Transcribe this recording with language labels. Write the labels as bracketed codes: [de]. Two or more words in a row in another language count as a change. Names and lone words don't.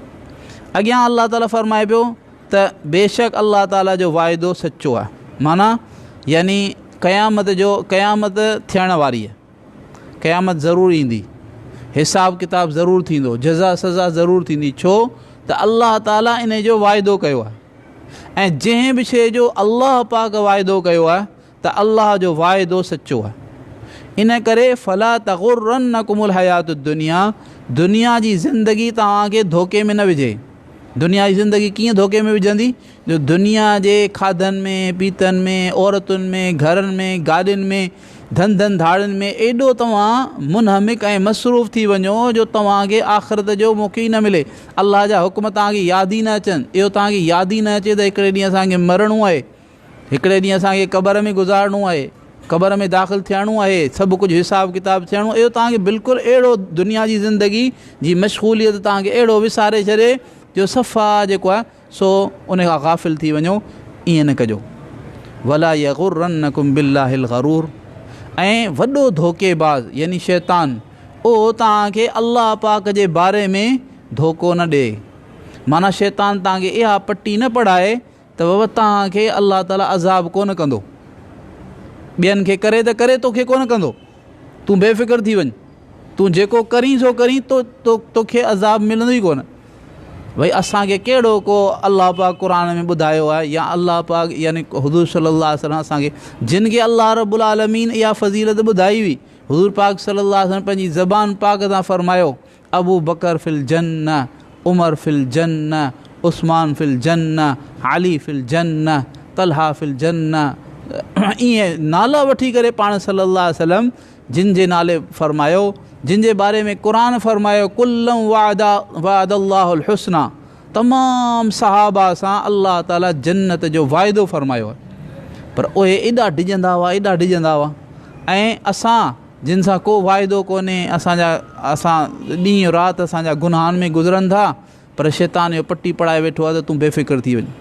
[sd] अॻियां अल्लाह ताला फ़रमाए पियो त बेशक अल्लाह ताला जो वाइदो सचो आहे, माना यानी क़यामत थियण वारी आहे, क़यामत ज़रूरु ईंदी, हिसाब किताब ज़रूरु थींदो, जज़ा सज़ा ज़रूरु थींदी। छो त अल्लाह ताला इन जो वाइदो कयो आहे ऐं जंहिं बि शइ जो अल्लाह पाक वाइदो कयो आहे त अल्लाह जो वाइदो सचो आहे। इन करे [ar] فلا تغرنكم الحياة الدنيا, [sd] दुनिया जी ज़िंदगी तव्हांखे धोखे में न विझे। दुनिया जी ज़िंदगी कीअं धोखे में विझंदी, जो दुनिया जे खाधनि में पीतनि में औरतुनि में घरनि में गाॾियुनि में धंधनि धाड़ियुनि में एॾो तव्हां मुनहमिक ऐं मसरूफ़ थी वञो जो तव्हांखे आख़िरत जो मौक़ो ई न मिले, अल्लाह जा हुक्म तव्हांखे यादि ई न अचनि। इहो तव्हांखे यादि ई न अचे त हिकिड़े ॾींहुं असांखे मरणो आहे, हिकिड़े ॾींहुं असांखे क़बर में गुज़ारणो आहे, क़बर में दाख़िल थियणो आहे, सभु कुझु हिसाब किताब थियणो, इहो तव्हांखे बिल्कुलु अहिड़ो दुनिया जी ज़िंदगी जी मशग़ूलियत तव्हांखे अहिड़ो विसारे छॾे जो सफ़ा जेको आहे सो उन खां गाफ़िल थी वञो। ईअं न कजो। [ar] ولا يغرنكم بالله الغرور, [sd] ऐं वॾो धोखेबाज़ यानी शैतान उहो तव्हांखे अल्लाह पाक जे बारे में धोखो न ॾिए। माना शैतान तव्हांखे इहा पटी न पढ़ाए त बाबा तव्हांखे अल्लाह ताला अज़ाब कोन कंदो, ॿियनि खे करे त करे तोखे कोन कंदो, तूं बेफ़िक्र थी वञ, तूं जेको करीं सो करीं तोखे अज़ाब मिलंदो ई कोन। भई असांखे कहिड़ो को अल्लाह पाक क़ुर में ॿुधायो आहे या अल्लाह पाक यानी हुज़ूर [ar] صلى الله عليه وسلم [sd] असांखे जिन खे अल्लाह [ar] رب العالمين [sd] इहा फ़ज़ीलत ॿुधाई हुई, हुज़ूर पाक [ar] صلى الله عليه وسلم [sd] पंहिंजी ज़बान पाक सां फ़रमायो [ar] أبو بكر في الجنة، عمر في الجنة، عثمان في الجنة، علي في الجنة، طلحة في الجنة. [sd] ईअं नाला वठी करे पाण [ar] صلى الله عليه وسلم [sd] जिन जे नाले फ़रमायो, जिन जे बारे में क़ुर फ़रमायो [ar] وكلا وعد الله الحسنى, [sd] तमामु सहाबा सां अल्लाह ताला जन्नत जो वाइदो फ़रमायो आहे। पर उहे एॾा डिॼंदा हुआ ऐं असां जिन सां को वाइदो कोन्हे, असां ॾींहुं राति असांजा गुनाहनि में गुज़रनि था, पर शैतान जो पटी पढ़ाए वेठो आहे त तूं बेफ़िक्र थी वञ।